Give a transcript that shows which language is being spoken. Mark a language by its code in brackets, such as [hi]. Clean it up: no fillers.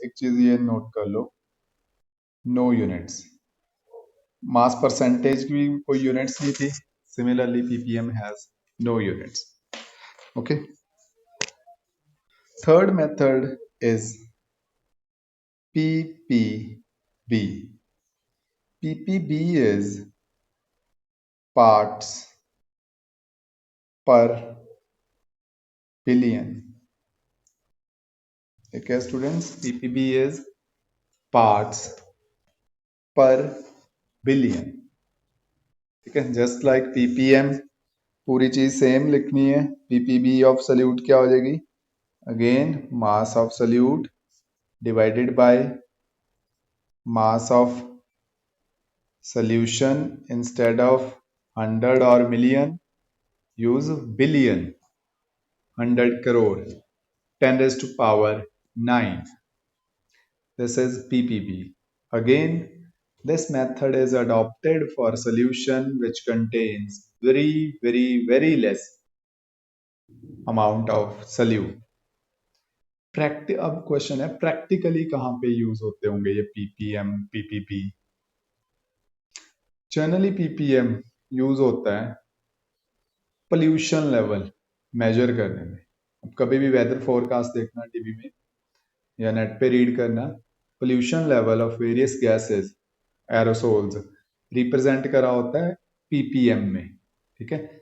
[hi] एक चीज ये नोट कर लो, [en] no units. [hi] मास परसेंटेज की भी कोई यूनिट्स नहीं थी. [en] Similarly, ppm has no units. Okay. Third method is ppb. ppb is parts per billion. Okay, students, ppb is parts per billion. [hi] ठीक है, [en] just like [hi] ppm पूरी चीज सेम लिखनी है. [en] ppb of solute [hi] क्या हो जाएगी? [en] Again mass of solute divided by mass of solution. Instead of 100 or million, use billion. 100 crore, 10 raised to power 9. This is ppb. Again, this method is adopted for solution which contains very less amount of solute. [hi] अब question है, practically कहाँ पे use होते होंगे ये ppm ppb? Generally ppm use होता है pollution level major करने में. अब कभी भी वेदर फोरकास्ट देखना टीवी में या नेट पे रीड करना, pollution level of various gases, aerosols represent करा होता है ppm में. ठीक है.